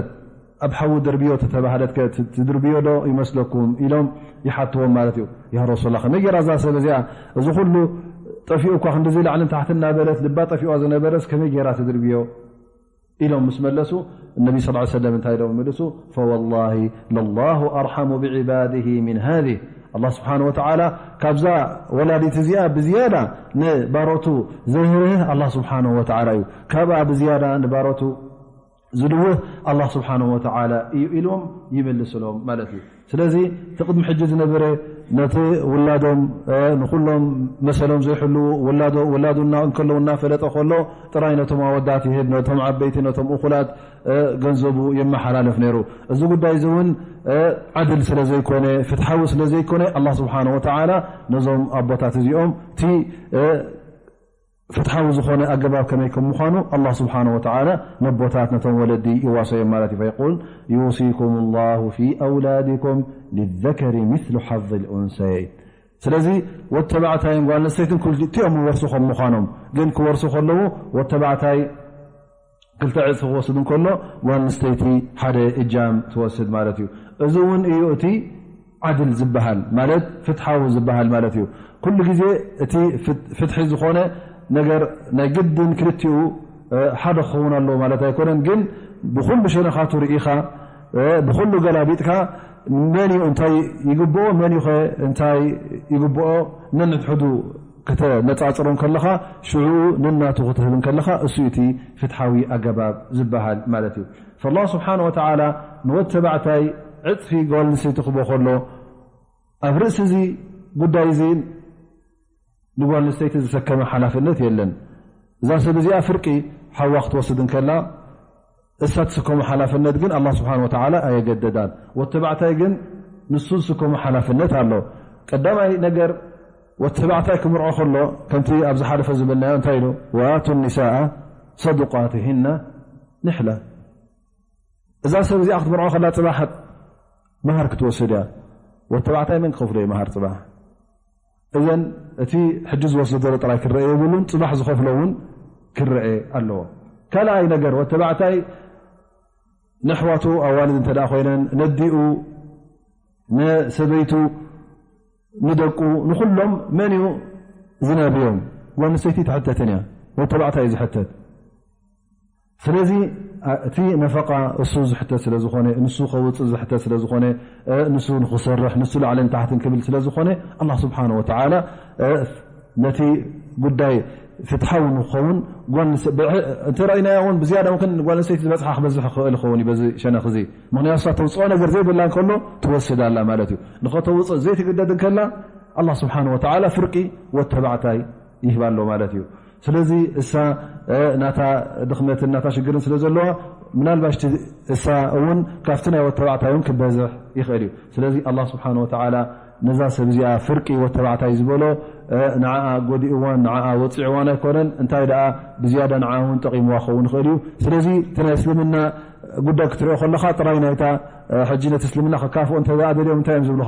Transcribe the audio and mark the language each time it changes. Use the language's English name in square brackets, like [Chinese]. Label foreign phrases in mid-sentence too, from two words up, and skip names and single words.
[Tigrinya] ኣብ ሓዊ ድርብዮ ተተባሃለት ትድርብዮ ዶ ይመስለኩም ኢሎም ይሓትዎም ማለት እዩ [Arabic] يا رسول الله [Tigrinya] ከመይ ጌራ እዛ ሰብ እዚኣ እዚ ኩሉ ጠፊኡ እኳ ክንዲዚ ላዕልን ታሕትን እናበለት ልባ ጠፊዋ ዝነበረስ ከመይ ጌራ ትድርብዮ ኢሎም ምስ መለሱ እነቢ ስ ሰለም እንታይ ኢሎም መልሱ [Arabic] فوالله لله أرحم بعباده من هذه الله سبحانه [Tigrinya] وتعالى ካብዛ ወላዲት እዚኣ ብዝያዳ ንባሮቱ ዘህርህ [Arabic] الله سبحانه وتعالى [Tigrinya] እዩ ካብኣ ብዝያዳ ንባሮቱ ዝልውህ الله [Arabic] سبحانه وتعالى [Tigrinya] እዩ ኢሎም ይመልስሎም ማለት እዩ ስለዚ ትቅድሚ ሕጂ ዝነበረ ነቲ ውላዶም ንኩሎም መሰሎም ዘይሕሉ ወላዱና እንከለውና ፈለጠ ከሎ ጥራይ ነቶም ኣወዳት ይህብ ነቶም ዓበይቲ ነቶም እኹላት ገንዘቡ የመሓላለፍ ነይሩ እዚ ጉዳይ እዚ እውን ዓድል ስለ ዘይኮነ ፍትሓዊ ስለ ዘይኮነ [Arabic] الله سبحانه وتعالى [Tigrinya] ነዞም ኣቦታት እዚኦም እቲ ፍትሓዊ ዝኾነ ኣገባብ ከመይ ከም ምዃኑ [Arabic] الله سبحانه وتعالى [Tigrinya] ነቦታት ነቶም ወለዲ ይዋሰዮም ማለት እዩ [Arabic] فيقول يوصيكم الله في أولادكم للذكر مثل حظ الأنثيين [Tigrinya] ስለዚ ወተባዕታይ ጓል ኣንስተይትን ክልቲኦም ወርሱ ከም ምዃኖም ግን ክወርሱ ከለዉ ወተባዕታይ ክልተ ዕፅፊ ክወስድ እንከሎ ጓል ኣንስተይቲ ሓደ እጃም ትወስድ ማለት እዩ እዚ እውን እዩ እቲ ዓድል ዝበሃል ማለት ፍትሓዊ ዝበሃል ማለት እዩ ኩሉ ግዜ እቲ ፍትሒ ዝኾነ ነገር ናይ ግድን ክልቲኡ ሓደ ክኸውን ኣለዎ ማለት ኣይኮነን ግን ብኩሉ ሸነኻቱ ርኢኻ ብኩሉ ገላቢጥካ መን እዩ እንታይ ይግብኦ መን ዩ እንታይ ይግብኦ ነንትሕዱ ከተነፃፅሮም ከለኻ ሽዑኡ ንናቱ ክትህብን ከለኻ እሱ እቲ ፍትሓዊ ኣገባብ ዝበሃል ማለት እዩ [Arabic] فالله سبحانه وتعالى [Tigrinya] ንወድ ተባዕታይ ዕፅፊ ጓል ኣንስተይቲ ክቦ ከሎ ኣብ ርእሲ እዚ ጉዳይ እዚ ንጓል ኣንስተይቲ ዝሰከመ ሓላፍነት የለን እዛ ሰብ እዚኣ ፍርቂ ሓዋ ክትወስድ ከላ እሳ ትስከሙ ሓላፍነት ግን [Arabic] الله سبحانه وتعالى [Tigrinya] ኣየገደዳን ወተባዕታይ ግን ንሱ ዝስከሙ ሓላፍነት ኣሎ ቀዳማይ ነገር ወተባዕታይ ክምርዖ ከሎ ከምቲ ኣብዚ ሓለፈ ዝብልናዮ እንታይ ኢሉ [Arabic] وآتوا النساء صدقاتهن نحلة [Tigrinya] እዛ ሰብ እዚኣ ክትምርዖ ከላ ፅባሕ መሃር ክትወስድ እያ ወተባዕታይ መን ክኸፍሎ መሃር ፅባሕ እዘን እቲ ሕጂ ዝወስዶ ዘሎ ጥራይ ክረአ የብሉን ፅባሕ ዝኸፍሎ እውን ክረአ ኣለዎ ካልኣይ ነገር ወተባዕታይ ንሕዋቱ ኣዋልድ እንተደኣ ኮይነን ነዲኡ ንሰበይቱ ንደቁ ንኩሎም መን እዩ ዝነብዮም ጓል ኣንስተይቲ ትሕተትን እያ ወተባዕታይ እዩ ዝሕተት ስለዚ እቲ ነፈቃ እሱ ዝሕተት ስለ ዝኾነ ንሱ ከውፅእ ዝሕተት ስለ ዝኾነ ንሱ ንክሰርሕ ንሱ ላዕልን ታሕትን ክብል ስለ ዝኾነ [Arabic] الله سبحانه وتعالى [Tigrinya] ነቲ ጉዳይ ፍትሓዊ ንክኸውን እንተ ረእይናዮ እውን ብዝያዳ ምክን ጓል ኣንስተይቲ ዝበፅሓ ክበዝሕ ክእል ይኸውን በዚ ሸነኽ እዚ ምክንያቱ ተውፅኦ ነገር ዘይብላ ከሎ ትወስድ ኣላ ማለት እዩ ንኸተውፅእ ዘይትግደድ ከላ [Arabic] الله سبحانه وتعالى [Tigrinya] ፍርቂ ወተባዕታይ ይህባሎ ማለት እዩ ስለዚ እሳ ናታ ድኽመትን ናታ ሽግርን ስለ ዘለዋ ምናልባሽ እሳ እውን ካብቲ ናይ ወተባዕታይን ክበዝሕ ይኽእል እዩ ስለዚ [Arabic] الله سبحانه وتعالى [Tigrinya] ነዛ ሰብ እዚኣ ፍርቂ ወተባዕታይ ዝበሎ ንዓኣ ጎዲእዋን ንዓኣ ወፂዕዋን ኣይኮነን እንታይ ደኣ ብዝያዳ ንዓኣ እውን ጠቂምዋ ክኸውን ይኽእል እዩ ስለዚ እቲ ናይ እስልምና ጉዳይ ክትሪኦ ከለካ ጥራይ ናይታ ሕጂ ነቲ እስልምና ክካፍኦ እንተደኣ ደልዮም እንታይ እዮም ዝብሉካ